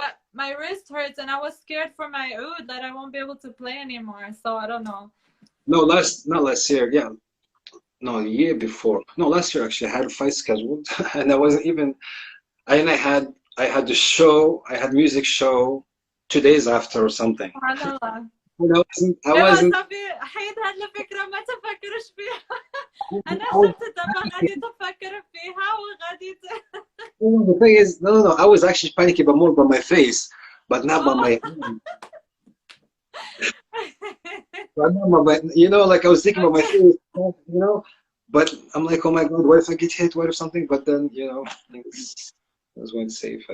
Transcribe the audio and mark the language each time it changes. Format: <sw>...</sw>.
<en>but my wrist hurts and I was scared for my ood that I won't be able to play anymore. So I don't know. No, not last year. Yeah, no, the year before. No, last year actually. I had a fight scheduled, and I wasn't even. And I had the show. I had music show 2 days after or something. Subhanallah. And I</en> <ar>ايوه</ar> <en>wasn't.</en> <ar>صافي حيد هاد الفكرة ما تفكرش فيها. انا</ar> <en>I was</en> <ar>شفت دابا غادي تفكر فيها وغادي</ar> <en>the thing is, no. I was actually panicking, but more by my face, but not by oh. my hand. But not by, you know, like I was thinking about my Okay. face, you know. But I'm like, oh my God, what if I get hit? What if something? But then, you know, I was going safe, I</en>